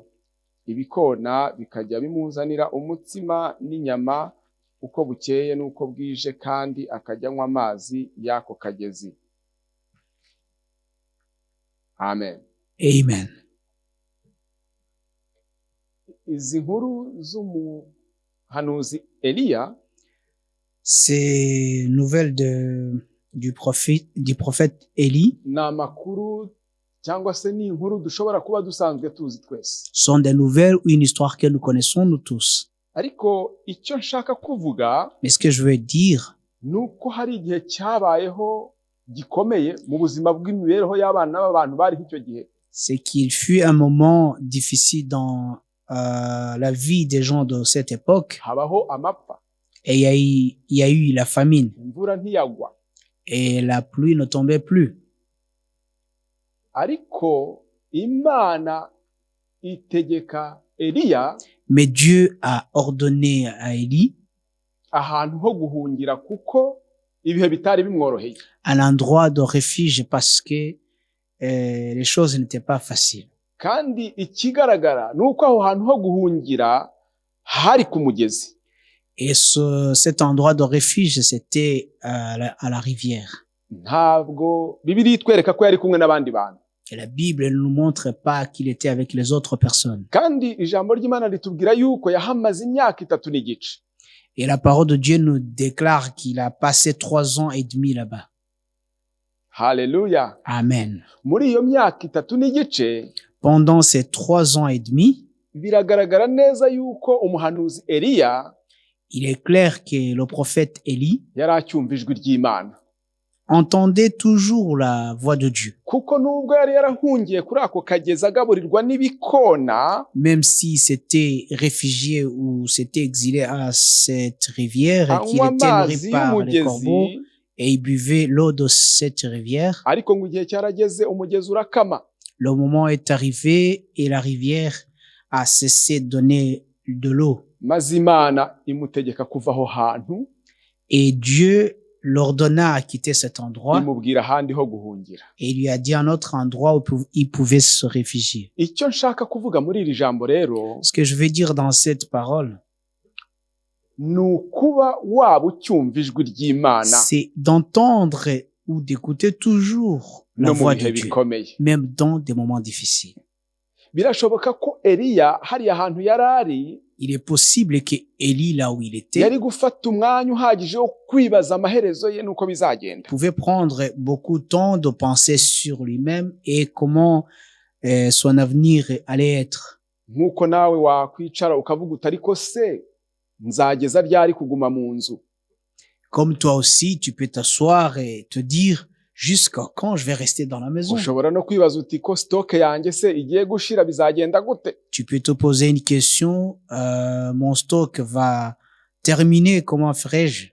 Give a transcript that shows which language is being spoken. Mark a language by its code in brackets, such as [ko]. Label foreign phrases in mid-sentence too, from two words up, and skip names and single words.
[rw] Ibikona bikajya bimuzanira umutsima n'inyama uko bukeye n'uko bwije kandi akajya anywa amazi y'ako kagezi. Amen. Amen. Izi nkuru z'umuhanuzi Eliya, [fr] ces nouvelles du prophète Élie, [rw] ni amakuru cyangwa se ni inkuru dushobora kuba dusanzwe tuzi twese. [fr] Sont des nouvelles ou une histoire que nous connaissons nous tous. [rw] Ariko icyo nshaka kuvuga, [fr] mais ce que je veux dire, [rw] nuko hari igihe cyabayeho gikomeye mu buzima bw'imibereho y'abana b'abantu bari icyo gihe. [fr] C'est qu'il fut un moment difficile dans la vie des gens de cette époque. [rw] Habaho amapfa. [fr] Et il y a eu la famine. [rw] Imvura ntiyagwa. [fr] et la pluie ne tombait plus. [rw] Ariko Imana itegeka Eliya, [fr] mais Dieu a ordonné à Élie [rw] ahantu ho guhungira kuko ibihe bitari bimworoheye, [fr] un endroit de refuge parce que les choses n'étaient pas faciles. [rw] Kandi ikigaragara nuko aho hantu ho guhungira hari ku mugezi. [fr] Et cet endroit de refuge, c'était à la rivière. [rw] Ntabwo Bibiliya itwereka ko yari kumwe n'abandi bantu. [fr] Et la Bible ne nous montre pas qu'il était avec les autres personnes. [rw] Kandi ijambo ry'Imana ritubwira yuko yahamaze imyaka 3 n'igice. [fr] Et la parole de Dieu nous déclare qu'il a passé 3 ans et demi là-bas. [rw] Hallelujah. Amen. Muri iyo myaka 3 n'igice, [fr] pendant ces 3 ans et demi, [rw] biragaragara neza yuko umuhanuzi Eliya, [fr] il est clair que le prophète Élie [rw] yari acyumva ijwi ry'Imana, [fr] entendait toujours la voix de Dieu. [rw] Kuko nubwo yari yarahungiye kuri ako kagezi agaburirwa n'ibikona, [fr] même si c'était réfugié ou s'était exilé à cette rivière et qu'il était nourri par les corbeaux et il buvait l'eau de cette rivière. [rw] Ariko ngo igihe cyarageze umugezi urakama. [fr] Le moment est arrivé et la rivière a cessé de donner de l'eau. [rw] Maze Imana imutegeka kuva aho hantu, [fr] et Dieu l'ordonna à quitter cet endroit [rw] imubwira ahandi ho guhungira, [fr] et il lui a dit un autre endroit où il pouvait se réfugier. [rw] Icyo nshaka kuvuga muri iri jambo rero, [fr] ce que je veux dire dans cette parole, [rw] nukuba waba ucyumva ijwi ry'Imana, [fr] c'est d'entendre ou d'écouter toujours la voix de Dieu, même dans des moments difficiles. [rw] Birashoboka ko Eliya hari ahantu yarari, [fr] il est possible que Élie, là où il était, [rw] yari gufata umwanya uhagije wo kwibaza amaherezo ye nuko bizagenda, [fr] pouvait prendre beaucoup de temps de penser sur lui-même et comment son avenir allait être. [rw] Nkuko nawe wakwicara ukavuga utariko se nzageza ryari kuguma mu nzu. [fr] Comme toi aussi, tu peux t'asseoir et te dire jusqu'à quand je vais rester dans la maison. [rw] Ushobora no kwibaza uti ko stock yanjye se igiye gushira bizagenda gute? [fr] Tu peux te poser une question, mon stock va terminer, comment ferai-je?